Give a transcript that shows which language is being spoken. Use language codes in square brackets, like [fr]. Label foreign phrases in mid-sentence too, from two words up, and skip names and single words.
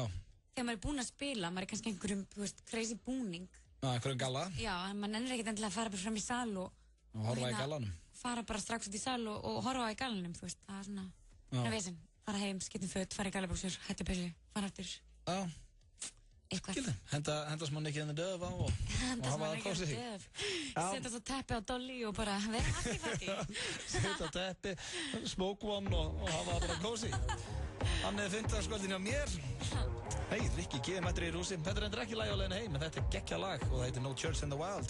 [is] Þegar maður er búinn að spila, maður er kannski einhverjum, crazy búning. Já, einhverjum galla. Já, en maður nennir ekkert endilega að fara bara fram í sal og horfa í gallanum. Fara bara strax út í sal og horfa í gallanum, þú veist, það er svona vesen. Fara heim, skiptum föt, fara í gallabúksur, hættu pessu, fara aftur. Já. Eitthvað. Henda smá Nicky and the Dove á og hafa það kósið. Setja svo teppi á Dolly og bara vera artifætti. Setja teppi, [en] smoke one [is] og hafa það bara kósið. Hann er 50-dagskvöldin hjá mér. Hei, Rikki G. mættur í rúsi. Þetta er endur ekki lagi á leiðinni heim, en þetta er geggja lag og það heitir No Church in the Wild.